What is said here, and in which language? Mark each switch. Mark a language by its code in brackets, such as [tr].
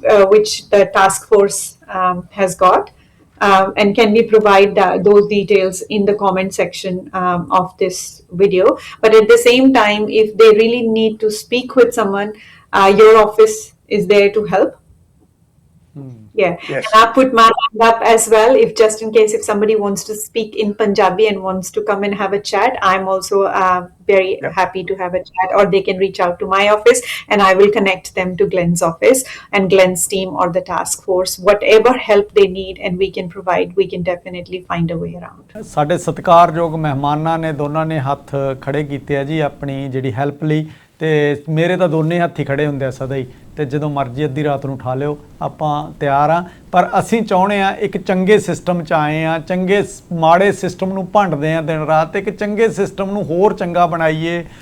[en] which the task force has got and can we provide those details in the comment section of this video but at the same time if they really need to speak with someone your office is there to help yeah Yes. and I put my hand up as well if just in case if somebody wants to speak in Punjabi and wants to come and have a chat I'm also very happy to have a chat or they can reach out to my office and I will connect them to Glenn's office and Glenn's team or the task force whatever help they need and we can provide we can definitely find a way around [pa] ਸਾਡੇ ਸਤਿਕਾਰਯੋਗ ਮਹਿਮਾਨਾਂ ਨੇ ਦੋਨਾਂ ਨੇ ਹੱਥ ਖੜੇ ਕੀਤੇ ਆ ਜੀ ਆਪਣੀ ਜਿਹੜੀ ਹੈਲਪ ਲਈ ਤੇ ਮੇਰੇ ਤਾਂ ਦੋਨੇ ਹੱਥ ਹੀ ਖੜੇ ਹੁੰਦੇ ਆ ਸਦਾ ਹੀ ਤੇ ਜਦੋਂ ਮਰਜ਼ੀ ਅੱਧੀ ਰਾਤ ਨੂੰ ਉਠਾ ਲਿਓ ਆਪਾਂ ਤਿਆਰ ਆ ਪਰ ਅਸੀਂ ਚਾਹੁੰਦੇ ਆ ਇੱਕ ਚੰਗੇ ਸਿਸਟਮ 'ਚ ਆਏ ਆ ਚੰਗੇ ਮਾੜੇ ਸਿਸਟਮ ਨੂੰ ਭੰਡਦੇ ਆ ਦਿਨ ਰਾਤ ਇੱਕ ਚੰਗੇ ਸਿਸਟਮ ਨੂੰ ਹੋਰ ਚੰਗਾ ਬਣਾਈਏ